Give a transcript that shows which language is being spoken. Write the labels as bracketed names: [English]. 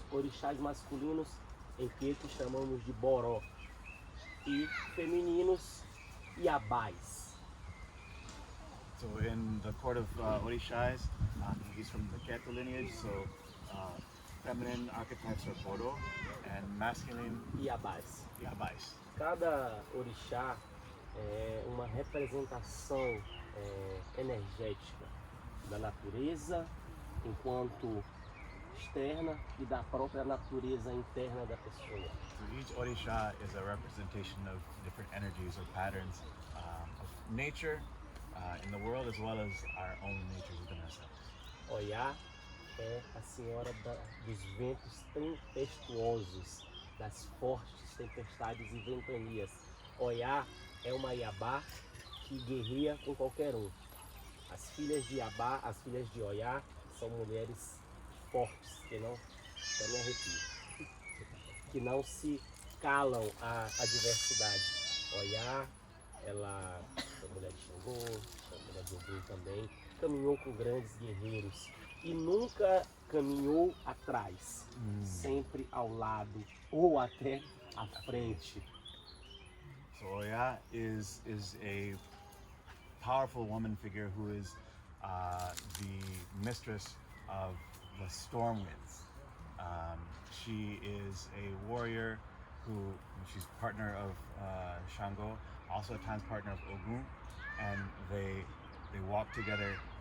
[Portuguese] Orixás masculinos em queto chamamos de boró e femininos iabás. [English] So in the court of Orixas, he's from the Keto lineage, so feminine archetypes are Bodo and masculine Iabás. Yabais. [Portuguese] Cada orixá é uma representação energética da natureza enquanto externa e da própria natureza interna da pessoa. So each Orisha is a representation of different energies or patterns of nature in the world as well as our own natures within ourselves. Oiá é a senhora dos ventos tempestuosos, das fortes tempestades e ventanias. Oiá é uma Iabá que guerreia com qualquer um. As filhas de Iabá, as filhas de Oiá, são mulheres fortes, que não, até me arrepio, que não se calam à adversidade. Oiá, ela é mulher de Xangô, é mulher de Ogum também, caminhou com grandes guerreiros e nunca caminhou atrás, sempre ao lado ou até à frente. [English] So Oya is a powerful woman figure who is the mistress of the storm winds. She is a warrior who, she's partner of Shango, also at times partner of Ogun, and they walk together.